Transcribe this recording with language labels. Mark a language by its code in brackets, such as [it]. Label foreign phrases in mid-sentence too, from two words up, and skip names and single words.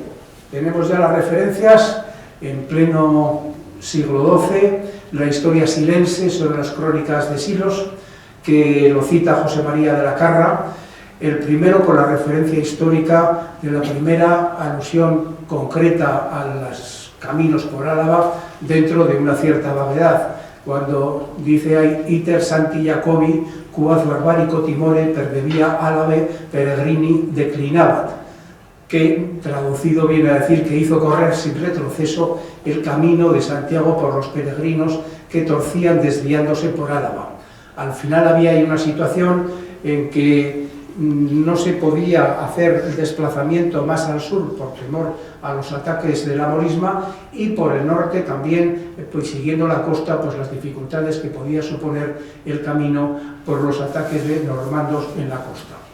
[es] Tenemos ya las referencias en pleno siglo XII, la historia silense sobre las crónicas de Silos, que lo cita José María de la Carra, el primero con la referencia histórica de la primera alusión concreta a los caminos por Álava dentro de una cierta vaguedad, cuando dice ahí [la] iter Santi Jacobi quas barbarico timore per via Álave peregrini declinabat, [es] que traducido viene a decir que hizo correr sin retroceso el camino de Santiago por los peregrinos que torcían desviándose por Álava. Al final había ahí una situación en que no se podía hacer el desplazamiento más al sur por temor a los ataques de la morisma, y por el norte también, pues siguiendo la costa, pues las dificultades que podía suponer el camino por los ataques de normandos en la costa.